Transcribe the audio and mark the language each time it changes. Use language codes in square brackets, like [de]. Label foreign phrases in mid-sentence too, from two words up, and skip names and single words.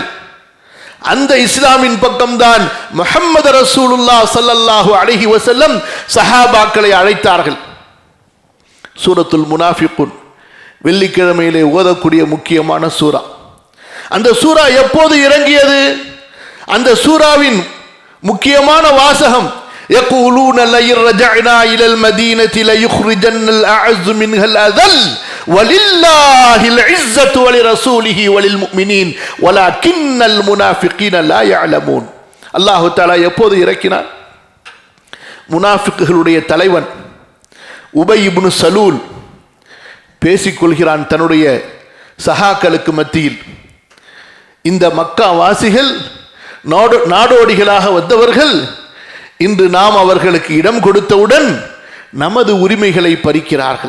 [ta] அந்த இஸ்லாமின் பக்கம்தான் முஹம்மது ரசூலுல்லாஹ் [ar] صلى الله عليه وسلم [ta] சஹாபாக்களை அழைத்தார்கள். சூரத்துல் முனாஃபிகுன் வெள்ளிக்கிழமையிலே ஓதக்கூடிய முக்கியமான சூரா. அந்த சூரா எப்போது இறங்கியது? அந்த சூராவின் முக்கியமான வாசகம், [ar] يقولون لئن رجعنا إلى المدينة ليخرجن الأعز منها الأذل ولله العزة ولرسوله وللمؤمنين ولكن المنافقين لا يعلمون. الله تعالى [ta] எப்போது இறக்கினார்? முனாஃபிக்குகளுடைய தலைவன் உபை இப்னு சலூல் பேசிக்கொள்கிறான் தன்னுடைய சஹாக்களுக்கு மத்தியில். இந்த மக்கா வாசிகள் நாடோடிகளாக வந்தவர்கள், இன்று நாம் அவர்களுக்கு இடம் கொடுத்தவுடன் நமது உரிமைகளை பறிக்கிறார்கள்.